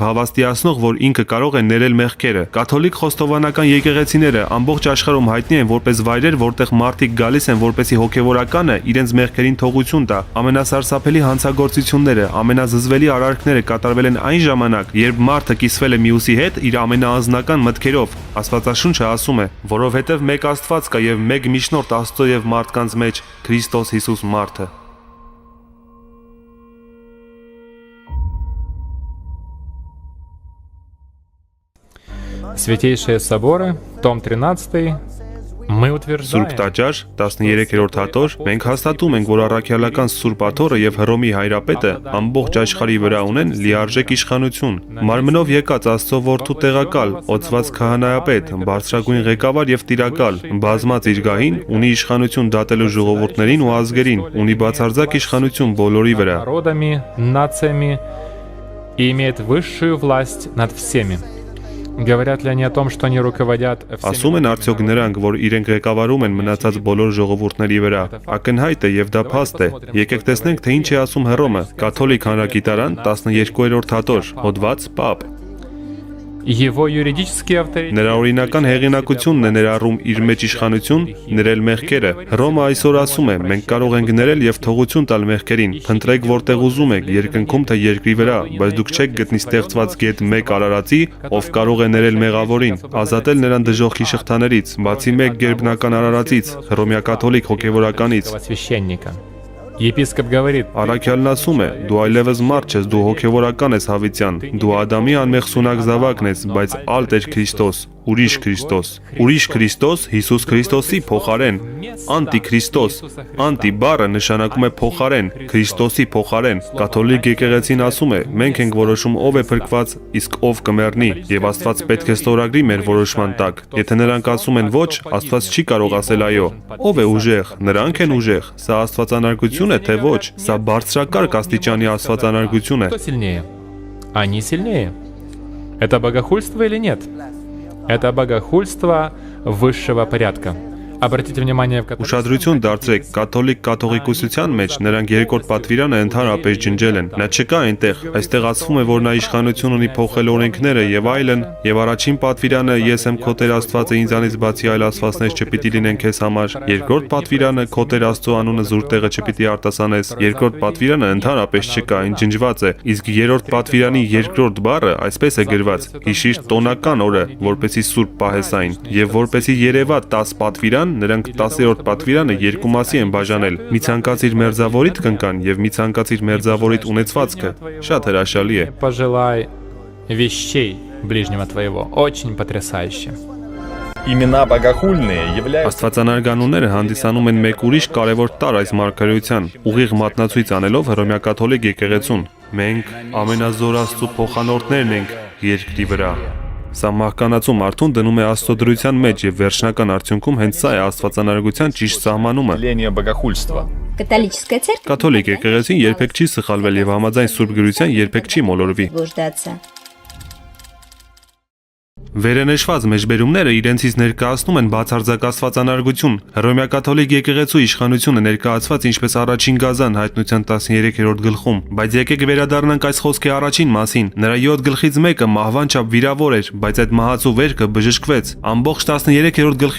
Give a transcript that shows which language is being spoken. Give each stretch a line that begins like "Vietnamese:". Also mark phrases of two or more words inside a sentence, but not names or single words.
Armenian: հավաստիացնող, որ ինքը կարող է ներել մեղքերը։ Կաթոլիկ խոստովանական եկեղեցիները ամբողջ աշխարհում հայտնի են որպես վայրեր, որտեղ մարդիկ գալիս են որպեսի հոգևորականը իրենց մեղքերին թողություն տա։ Ամենասարսափելի հանցագործությունները, ամենազզվելի արարքները կատարվել են այն ժամանակ, երբ մարդը կիսվել է մյուսի հետ իր ամենաանձնական մտքերով։ Աստվածաշունչը ասում է, որովհետև մեկ Աստված կա եւ մեկ միջնորդ Աստծո եւ մարդկանց մեջ, Քրիստոս Հիսուս մարդը։
Russian: Святейшие соборы, том 13, мы утверждаем,
Armenian: Սուրբ Տաճար 13-րդ հատոր մենք հաստատում ենք, որ առաքյալական Սուրբ Աթոռը եւ Հռոմի հայրապետը ամբողջ աշխարհի վրա ունեն լիարժեք իշխանություն։ Մարմնով եկած Աստծո որդու տեղակալ, օծված քահանայապետ, բարձրագույն ղեկավար եւ տիրակալ, բազմած իր գահին, ունի իշխանություն դատելու ժողովուրդներին ու ազգերին, ունի բացարձակ իշխանություն բոլորի վրա։
Russian: народами, нациями и имеет высшую власть над всеми. Говорят ли они о том, что они руководят
Armenian: Ասում են արդյոք նրանք, որ իրենք ղեկավարում են մնացած բոլոր ժողովուրդների վրա։ Ակնհայտ է եւ դա փաստ է։ Եկեք տեսնենք, թե ինչ է ասում Հռոմը։ Կաթոլիկ հանրագիտարան 12-րդ հատոր, հոդված Պապ։
Russian: его юридический авторитет?
Armenian: Նրա օրինական հեղինակությունն է ներառում իր մեջ իշխանություն ներել մեղքերը։ Հռոմը այսօր ասում է. մենք կարող ենք ներել եւ թողություն տալ մեղքերին։ Փնտրեք որտեղ ուզում եք, երկնքում թե երկրի վրա, բայց դուք չեք գտնի ստեղծված գետ մեկ արարածի, ով կարող է ներել մեղավորին, ազատել նրան դժոխքի շղթաներից, բացի մեկ գերբնական արարածից, հռոմեա կաթոլիկ հոգևորականից։
Russian: Священника. Епископ говорит,
Armenian: Առաքյալն ասում է. դու այլևս մարդ ես, դու հոգևորական ես հավիտյան, դու Ադամի անմեղ սունակ զավակն ես, բայց ալտ էր Քրիստոս, ուրիշ Քրիստոս, ուրիշ Քրիստոս Հիսուս Քրիստոսի փոխարեն, անտիքրիստոս, անտի բառը նշանակում է փոխարեն, Քրիստոսի փոխարեն։ Կաթոլիկ եկեղեցին ասում է. մենք ենք որոշում ով է փրկված, իսկ ով կմեռնի, եւ Աստված պետք է ստորագրի մեր որոշման տակ։ Եթե նրանք ասում են ոչ, Աստված չի կարող ասել այո։ Ով է ուժեղ, նրանք են ուժեղ։ Սա աստվածանարգություն է, թե ոչ, սա բարձրակարգ աստիճանի աստվածանարգություն է։
Russian: кто сильнее? Они сильнее. Это богохульство или нет? Это богохульство высшего порядка. Обратите внимание, в католическом
Armenian: Ուշադրություն դարձրեք, կաթոլիկ կաթողիկոսության մեջ նրանք երկրորդ պատվիրանը ընդհանրապես ջնջել են։ Նա չկա այնտեղ, այստեղ ասվում է, որ նա իշխանություն ունի փոխել օրենքները եւ այլն, եւ առաջին պատվիրանը ես եմ քո Տեր Աստվածը, ինձանից բացի այլ աստվածներ չպիտի լինեն քեզ համար։ Երկրորդ պատվիրանը քո Տեր Աստծո անունը զուր տեղը չպիտի արտասանես։ Երկրորդ պատվիրանը ընդհանրապես չկա, այն ջնջված է։ Իսկ երրորդ պատվիրանի երկրորդ բառը այսպես է գրված. հիշիր տոնական օրը, որպեսի սուրբ պահես այն, եւ որպեսի երևա 10 պատվիրան, նրանք 10-րդ պատվիրանը երկու մասի են բաժանել։ Մի ցանկացիր մերձավորիդ կնկան եւ մի ցանկացիր մերձավորիդ ունեցվածքը։ Շատ հրաշալի է։
Russian: пожелай вещей ближнего твоего. Очень потрясающе. Имена богохульные являются
Armenian: Աստվածանարգանունները հանդիսանում են մեկ ուրիշ կարևոր տարր այս մարգարեության, ուղիղ մատնացույց անելով հռոմեակաթոլիկ եկեղեցուն։ Մենք ամենազոր Աստծո փոխանորդներն ենք երկրի վրա։ Սա մահկանացու մարդուն դնում է Աստծո դրության մեջ եւ վերջնական արդյունքում հենց սա է աստվածանարգության ճիշտ սահմանումը։
Russian: явление богохульства. Католическая церковь
Armenian: Կաթոլիկ եկեղեցին երբեք չի սխալվել եւ համաձայն Սուրբ Գրության երբեք չի մոլորվի։
Russian: заблуждаться.
Armenian: Վերենեշված մեջբերումները իրենցից ներկայացնում են բացարձակ աստվածանարգություն։ Հռոմեակաթոլիկ եկեղեցու իշխանությունը ներկայացված ինչպես առաջին գազան հայտնության 13-րդ գլխում, բայց եկեք վերադառնանք այս խոսքի առաջին մասին։ Նրա 7 գլխից մեկը մահվան չափ վիրավոր էր, բայց այդ մահացու վերքը բժշկվեց։ Ամբողջ 13-րդ գլխի